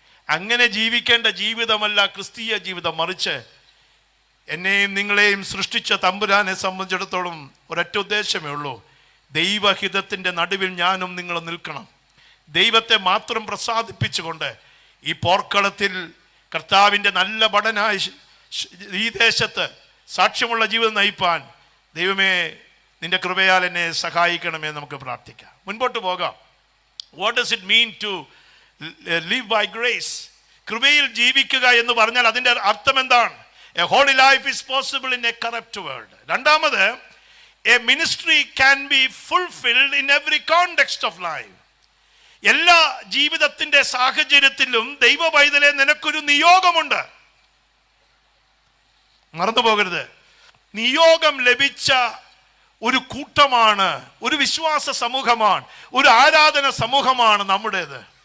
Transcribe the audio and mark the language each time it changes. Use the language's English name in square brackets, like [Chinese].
[Malayalam] അങ്ങനെ ജീവിക്കേണ്ട ജീവിതമല്ല ക്രിസ്തീയ ജീവിതം. മറിച്ച് എന്നെയും നിങ്ങളെയും സൃഷ്ടിച്ച തമ്പുരാനെ സംബന്ധിച്ചിടത്തോളം ഒരൊറ്റ ഉദ്ദേശമേ ഉള്ളൂ, ദൈവഹിതത്തിൻ്റെ നടുവിൽ ഞാനും നിങ്ങൾ നിൽക്കണം. ദൈവത്തെ മാത്രം പ്രസാദിപ്പിച്ചുകൊണ്ട് ഈ പോർക്കളത്തിൽ കർത്താവിൻ്റെ നല്ല ഭടനായി ഈ ദേശത്ത് സാക്ഷ്യമുള്ള ജീവിതം നയിപ്പാൻ ദൈവമേ നിന്റെ കൃപയാൽ എന്നെ സഹായിക്കണമേ. നമുക്ക് പ്രാർത്ഥിക്കാം, മുൻപോട്ട് പോകാം. [English] What does it mean to live by grace? [Malayalam] കൃപയിൽ ജീവിക്കുക എന്ന് പറഞ്ഞാൽ അതിൻ്റെ അർത്ഥം എന്താണ്? [English] A holy life is possible in a corrupt world. [Malayalam] രണ്ടാമത്, [English] a ministry can be fulfilled in every context of life. [Malayalam] എല്ലാ ജീവിതത്തിന്റെ സാഹചര്യത്തിലും ദൈവ പൈതലെ നിനക്കൊരു നിയോഗമുണ്ട്. മറന്നു പോകരുത്. നിയോഗം ലഭിച്ച ഒരു കൂട്ടമാണ്, ഒരു വിശ്വാസ സമൂഹമാണ്, ഒരു ആരാധന സമൂഹമാണ് നമ്മുടേത്.